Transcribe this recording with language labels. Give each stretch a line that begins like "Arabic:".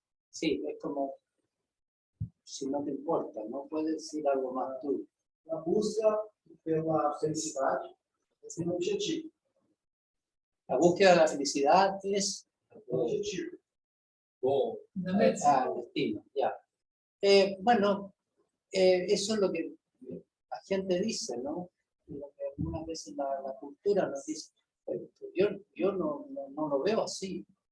Spanish: Sí, es como, si no te importa, ¿no? Puedes decir algo más tú.
Portuguese: A busca pela felicidade é um objetivo.
Spanish: La búsqueda de la felicidad es
Portuguese: Um objetivo.
English: Goal. The meta.
Spanish: el destino, ya. Bueno, eso es lo que la gente dice, ¿no? Lo que algunas veces la cultura nos dice. Yo no lo veo así.